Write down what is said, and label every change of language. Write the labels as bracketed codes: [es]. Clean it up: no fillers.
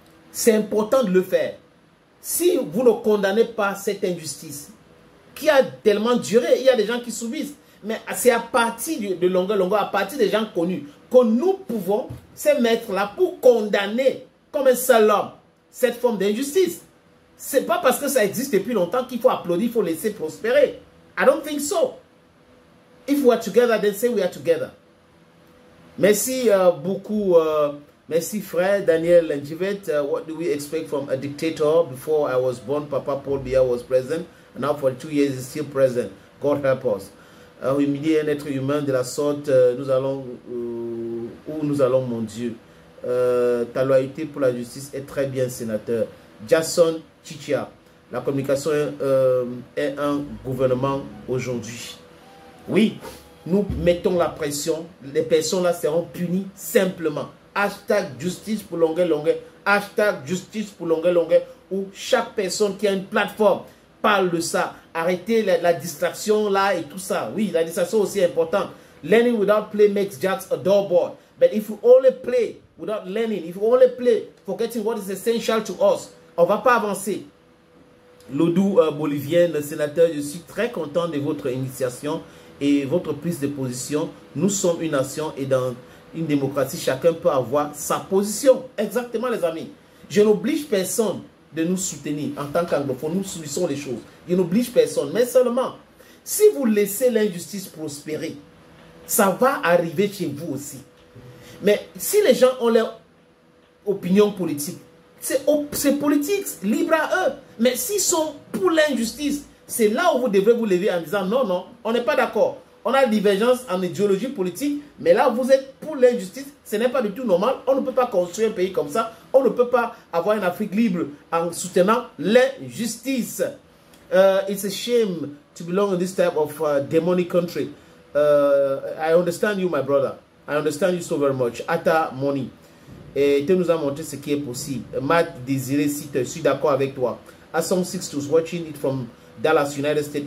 [fr] C'est important de le faire. Si vous ne condamnez pas cette injustice, qui a tellement duré, il y a des gens qui subissent. Mais c'est à partir de longueur, à partir des gens connus, que nous pouvons se mettre là pour condamner comme un seul homme cette forme d'injustice. C'est pas parce que ça existe depuis longtemps qu'il faut applaudir, il faut laisser prospérer. [en] I don't think so. If we are together, then say we are together. [fr] Merci beaucoup. Merci frère Daniel Njivet. [en] What do we expect from a dictator? Before I was born, Papa Paul Biya was president. And now for 2 years, he's still president. God help us. [fr] Humilier un être humain de la sorte, nous allons où nous allons, mon Dieu. Ta loyauté pour la justice est très bien, sénateur. Jason Chichia, la communication est un gouvernement aujourd'hui. Oui, nous mettons la pression, les personnes là seront punies simplement. Hashtag justice pour longueur. Hashtag justice pour longueur, où chaque personne qui a une plateforme parle de ça. Arrêtez la distraction là et tout ça. Oui, la distraction aussi est importante. [en] Learning without play makes Jacks a dull boy. But if you only play without learning, if you only play forgetting what is essential to us, [fr] on ne va pas avancer. Lodou bolivienne, sénateur, je suis très content de votre initiation et votre prise de position. Nous sommes une nation et dans une démocratie, chacun peut avoir sa position. Exactement, les amis. Je n'oblige personne de nous soutenir en tant qu'anglophones. Nous subissons les choses. Je n'oblige personne. Mais seulement, si vous laissez l'injustice prospérer, ça va arriver chez vous aussi. Mais si les gens ont leur opinion politique, c'est politique, libre à eux. Mais s'ils sont pour l'injustice, c'est là où vous devrez vous lever en disant non, non, on n'est pas d'accord. On a une divergence en idéologie politique, mais là vous êtes pour l'injustice, ce n'est pas du tout normal. On ne peut pas construire un pays comme ça. On ne peut pas avoir une Afrique libre en soutenant l'injustice. [en] It's a shame to belong in this type of demonic country. I understand you, my brother. I understand you so very much. Atta Money. [fr] Et tu nous as montré ce qui est possible. Matt Désiré, si je suis d'accord avec toi. [en] Asom Sixtus, watching it from Dallas, United States.